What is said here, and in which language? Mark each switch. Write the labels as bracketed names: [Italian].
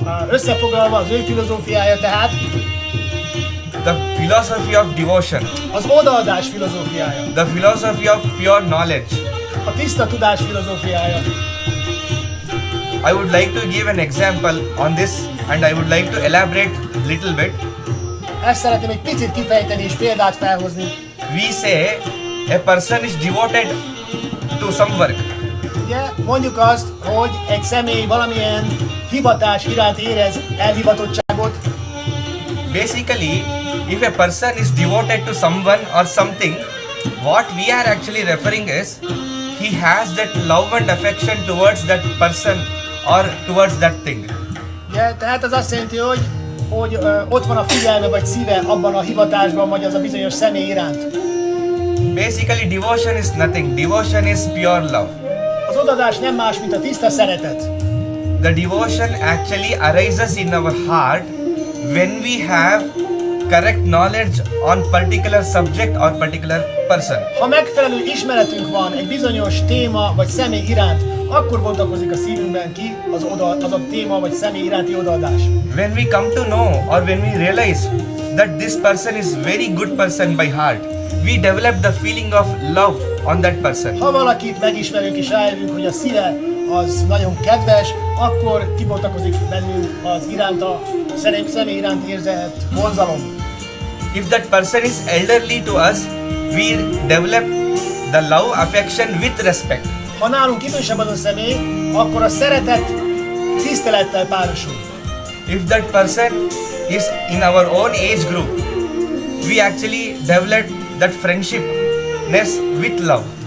[Hungarian] Összefoglalva az ő filozófiája tehát [English] the philosophy of devotion, [Hungarian] az odaadás filozófiája, [English] the philosophy of pure knowledge. [Hungarian] a tiszta tudás filozófiája. [English] I would like to give an example on this and I would like to elaborate little bit. [Hungarian] Ezt szeretném egy picit kifejteni és példát felhozni. [English] We say a person is devoted to some work. [Hungarian] Ugye mondjuk azt, hogy egy személy valamilyen hivatás iránt érez elhivatottságot. [English] Basically, if a person is devoted to someone or something, what we are actually referring is he has that love and affection towards that person or towards that thing. [Hungarian] Ugye, tehát az azt jelenti, hogy ott van a figyelme vagy szíve abban a hivatásban, vagy az a bizonyos személy iránt. [English] Basically, devotion is nothing. Devotion is pure love. [Hungarian] Az odadás nem más, mint a tiszta szeretet. [English] The devotion actually arises in our heart when we have correct knowledge on particular subject or particular person. [Hungarian] Ha megfelelő ismeretünk van egy bizonyos téma vagy személy iránt, akkor bontakozik a szívünkben ki az a téma vagy személy iránti odaadás. [English] When we come to know or when we realize that this person is very good person by heart, we develop the feeling of love on that person. [Hungarian] Ha valakit megismerünk és rájövünk, hogy a szíve az nagyon kedves, akkor kibontakozik bennünk az iránta, személy iránt érzett vonzalom. [English] If that person is elderly to us, we develop the love, affection with respect. [Hungarian] Ha nálunk idősebb az a személy, akkor a szeretet tisztelettel párosul. [English] If that person is in our own age group, we actually develop that friendshipness with love.